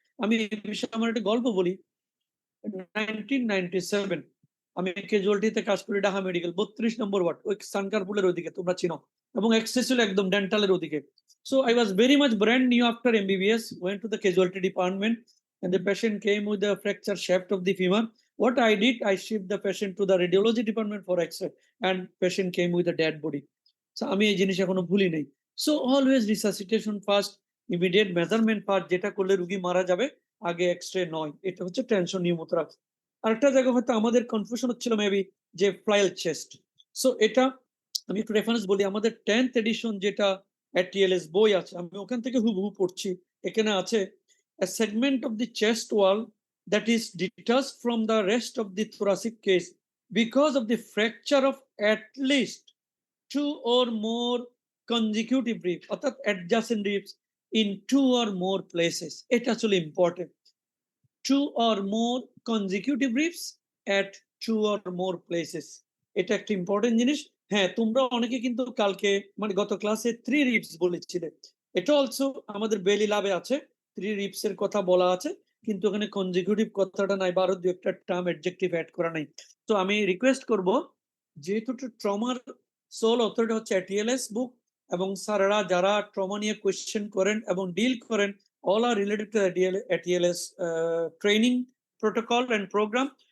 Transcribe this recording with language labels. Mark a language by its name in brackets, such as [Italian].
[Bangla] আমি এই বিষয়ে আমার একটা গল্প বলি। 1997 আমি ক্যাজুয়ালিটিতে কাজ করি ঢাকা মেডিকেল 32 নম্বর ওয়ার্ড, ওই সানকারপুলের ওইদিকে তোমরা চিনো, এবং এক্সরে ছিল একদম ডেন্টালের ওদিকে। [English] So I was very much brand new after MBBS, went to the casualty department and the patient came with the fracture shaft of the femur. What I did, I shipped the patient to the radiology department for x-ray and patient came with a dead body. [Bangla] So আমি এই জিনিস এখনো ভুলি নাই। [English] so always resuscitation first, immediate measurement first, [Bangla] যেটা করলে রোগী মারা যাবে, আগে এক্স-রে নয়। এটা হচ্ছে টেনশন নিউমোথোরাক্স। আরেকটা জায়গা হয়তো আমাদের কনফিউশন হচ্ছিল মেবি যে ফ্লাইল চেস্ট। সো এটা আমি একটু রেফারেন্স বলি, আমাদের 10th এডিশন যেটা টিএলএস বই আছে, আমি ওখান থেকে হুবহু পড়ছি। এখানে আছে [English] a segment of the chest wall that is detached from the rest of the thoracic case because of the fracture of at least 2 or more consecutive ribs, [Bangla] অর্থাৎ [English] adjacent ribs in 2 or more places. [Bangla] এটা আসলে important. [English] 2 or more consecutive ribs at 2 or more places. [Bangla] এটা একটা important জিনিস। হ্যাঁ, তোমরা অনেকে কিন্তু কালকে মানে গত ক্লাসে 3 রিবস বলেছিলে। এটা অলসো আমাদের বেলি ল্যাবে আছে। 3 রিবস এর কথা বলা আছে। কিন্তু ওখানে কনজিকিউটিভ কথাটা নাই বা আরো ২ একটা টার্ম অ্যাডজেক্টিভ এড করা নাই। তো আমি রিকোয়েস্ট করব, যেহেতু ট্রমার সোল অথরিটি হচ্ছে এটিএলএস বুক, এবং স্যাররা যারা ট্রমা নিয়ে কোয়েশ্চেন করেন এবং ডিল করেন, [English] all are related to ATLS training protocol and program.